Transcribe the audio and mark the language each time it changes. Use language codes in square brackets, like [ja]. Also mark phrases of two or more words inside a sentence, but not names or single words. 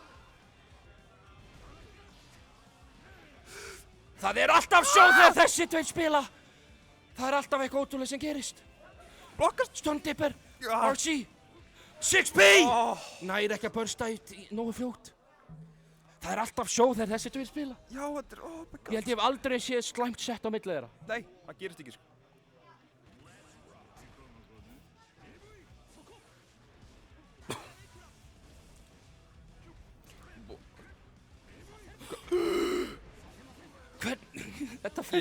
[is] Það er alltaf sjó þegar þessi tveir spila. Það er alltaf eitthvað ótrúlega sem gerist. blokkast! Stunndipper, Já. RC, 6B! Oh, Næri ekki að bursta í nógu fljótt. Það er alltaf sjó þegar þessi tveir spila. já, þetta er, [en] oh my god. [is] Ég held ég hef aldrei séð slæmt sett á milli þeirra. Nei, það gerist ekki, sko. Þetta fyrir